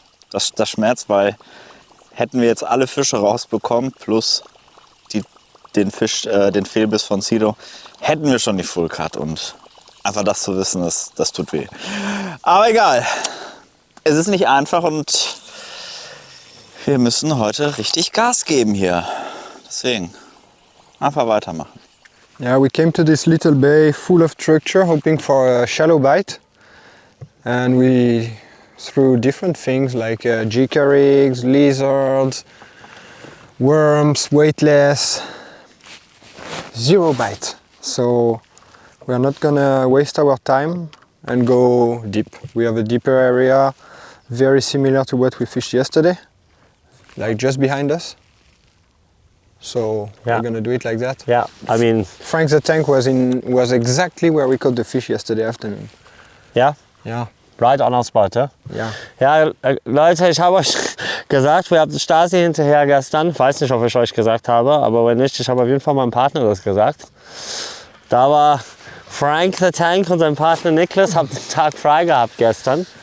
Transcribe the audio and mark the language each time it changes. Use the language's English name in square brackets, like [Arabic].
[German] Das schmerzt, weil hätten wir jetzt alle Fische rausbekommen, plus den Fehlbiss von Sido, hätten wir schon die Full Cut. Und einfach das zu wissen, das tut weh. Aber egal. Es ist nicht einfach und wir müssen heute richtig Gas geben hier. Deswegen einfach weitermachen. [English] Yeah, we came to this little bay full of structure, hoping for a shallow bite. And we threw different things like jicka-rigs, lizards, worms, weightless. 0 bite. So we're not gonna waste our time and go deep. We have a deeper area very similar to what we fished yesterday, like just behind us. So we're gonna do it like that. Yeah, I mean, Frank the Tank was exactly where we caught the fish yesterday afternoon. [German] ja? [English] Yeah. Right on our spot, ja? [German] Ja. Ja, Leute, ich habe euch gesagt, wir hatten Stasi hinterher gestern. Ich weiß nicht, ob ich euch gesagt habe, aber wenn nicht, ich habe auf jeden Fall meinem Partner das gesagt. Da war Frank the Tank und sein Partner Niklas, haben den Tag frei gehabt gestern.